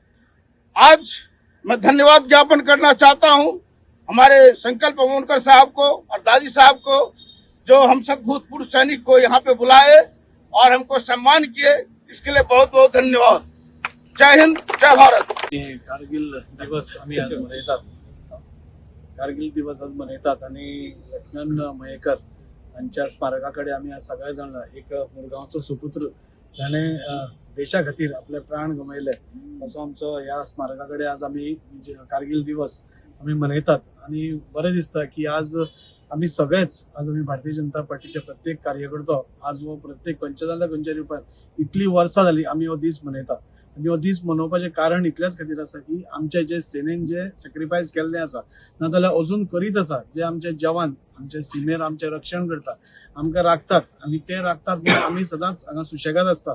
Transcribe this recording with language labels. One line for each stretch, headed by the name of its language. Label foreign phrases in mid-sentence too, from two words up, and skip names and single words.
Hindi: आज मैं धन्यवाद ज्ञापन करना चाहता हूं हमारे संकल्प अमोनकर साहब को और दादी साहब को, जो हम सब भूतपूर्व सैनिक को यहाँ पे बुलाए और हमको सम्मान किए, इसके लिए बहुत बहुत धन्यवाद। जय हिंद, जय भारत।
Konkani: कारगिल दिवस आम्ही आज मनयतात, कारगिल दिवस आज मनयतात आणि लेफ्टनंट मयेकर यांच्या स्मारकाकडे आम्ही आज सगळे जण एक मुरगांवचो सुपुत्र त्याने देशा खातीर आपले प्राण गमयले असो आमचो ह्या स्मारकाकडे आज आम्ही कारगिल दिवस आम्ही मनयतात आणि बरें दिसता की आज आम्ही सगळेच आज आम्ही भारतीय जनता पार्टीचे प्रत्येक कार्यकर्तो आज हो प्रत्येक खंयच्या जाल्यार खंयच्या रुपान इतली वर्सां जाली आम्ही हो दीस मनयतात आणि हो दीस मनोवपाचें कारण इतल्याच खातीर आसा की आमचे जे सेनेन जे सॅक्रिफायस केल्लें आसा नाजाल्यार अजून करीत आसा, जे आमचे जवान आमचे सीमेर आमचे रक्षण करतात, आमकां राखतात आणि ते राखतात म्हणून आमी सदांच हांगा सुशेगाद आसतात।